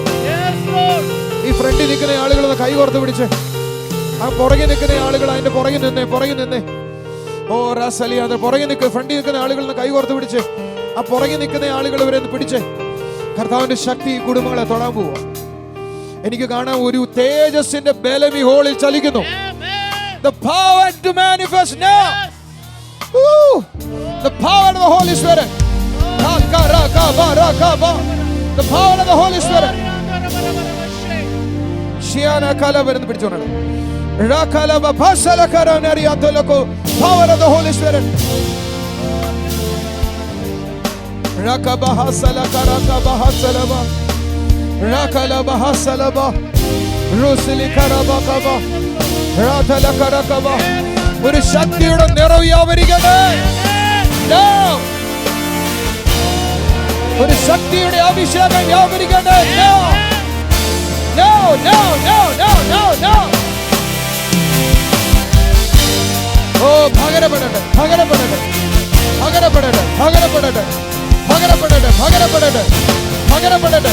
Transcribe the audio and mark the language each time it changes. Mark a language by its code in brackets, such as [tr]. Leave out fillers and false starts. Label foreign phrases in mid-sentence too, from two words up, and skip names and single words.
[ml] ഈ ഫ്രണ്ടിൽ നിൽക്കുന്ന ആളുകൾ കൈ കോർത്ത് പിടിച്ച്, ആ പുറകെ നിൽക്കുന്ന ആളുകൾ അതിന്റെ പുറകിൽ നിന്നേ. ഓ റാസലിയാതെ പുറകെ നിൽക്കുക. ഫ്രണ്ടിൽ നിൽക്കുന്ന ആളുകൾ കൈ കോർത്ത് പിടിച്ച്, ആ പുറകെ നിൽക്കുന്ന ആളുകൾ ഇവരെ പിടിച്ച്. കർത്താവിന്റെ ശക്തി ഈ കുടുംബങ്ങളെ തൊടാൻ പോവുക. എനിക്ക് കാണാൻ ഒരു തേജസ്സിന്റെ ബലം ഈ ഹോളിൽ ചലിക്കുന്നു. [en] The power to manifest now. The power of the Holy Spirit. The power of the Holy Spirit. Shiana kalavarന്ന് പിടിച്ചോണം. Rakalava pasala karanariatoloko. Power of the Holy Spirit. Rakabaha salaka rakabaha salava. Rakalabahassalaba, Rusilikarabakhaba, Radhalakarakaba. [ml] ഒരു ശക്തിയുടെ നിറവ് വ്യാപരിക്കട്ടെ. ഒരു ശക്തിയുടെ അഭിഷേകം വ്യാപരിക്കട്ടെ. [en] No, no, no, no, no, no. [ml] Oh, പകരപ്പെടട്ടെ, പകരപ്പെടട്ടെ, പകരപ്പെടട്ടെ, പകരപ്പെടട്ടെ, പകരപ്പെടട്ടെ, പകരപ്പെടട്ടെ, പകരപ്പെടട്ടെ.